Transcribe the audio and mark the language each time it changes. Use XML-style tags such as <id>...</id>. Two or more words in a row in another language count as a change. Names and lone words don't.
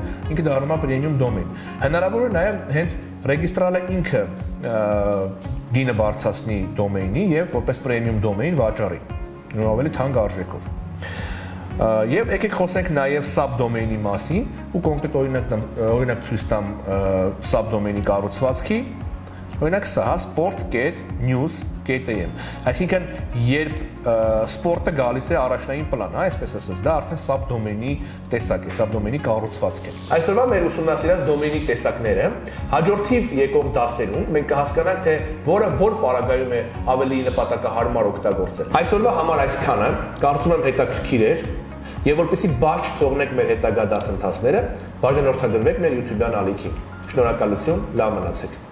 <hy>ինքը դառնում է</hy> <en>premium domain։</en> <hy>Հնարավոր է նաեւ հենց ռեգիստրալը ինքը գինը բարձրացնի դոմեյնի եւ որպես</hy> <en>premium domain</en> <hy>վաճառի, ավելի թանկ արժեքով։ Եվ եկեք խոսենք նաև subdomain-ի մասին ու կոնկրետ օրինակ ցույց տամ subdomain-ի կառուցվածքի։ Օրինակ սա sport.news.am, այսինքն երբ սպորտը գալիս է առաջնային պլան, հա, այսպես ասած, դա արդեն subdomain-ի տեսակ է, subdomain-ի կառուցվածք է։ Այսօրվա մեր ուսումնասիրած դոմեյնի տեսակները հաջորդիվ եկող դասերում մենք կհասկանանք, թե որ պարագայում է ավելի նպատակահարմար օգտագործել։ Այսօրվա համար այսքանը, կարծում եմ հետաքրքիր էր, եւ որպեսզի բաց չթողնեք մեր հետագա դասընթացները, բաժանորդագրվեք մեր YouTube-յան ալիքին։ Շնորհակալություն, լավ մնացեք։</hy>